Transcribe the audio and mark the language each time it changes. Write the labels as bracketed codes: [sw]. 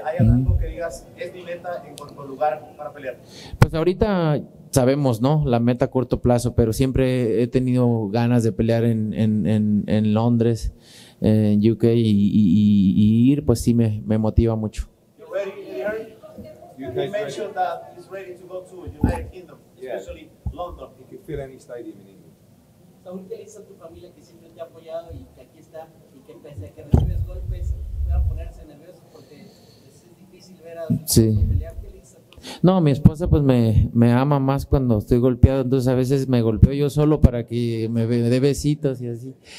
[es] ¿Hay algo que digas, es mi meta en cuanto al lugar para pelear? Pues ahorita sabemos, ¿no? La meta a corto plazo, pero siempre he tenido ganas de pelear en Londres, en UK y ir, pues sí me motiva mucho. [en] You ready, you mentioned that he's ready to go to United Kingdom, especially London. You can fill any stadium in England. [es] Saúl, ¿qué le dice a tu familia que siempre te ha apoyado y que aquí está y que pese a que recibes golpes pueda ponerse nervioso porque es difícil ver a Sí. pelear? ¿Qué le dice a tu familia? No, mi esposa pues me ama más cuando estoy golpeado, entonces a veces me golpeo yo solo para que me dé besitos y así.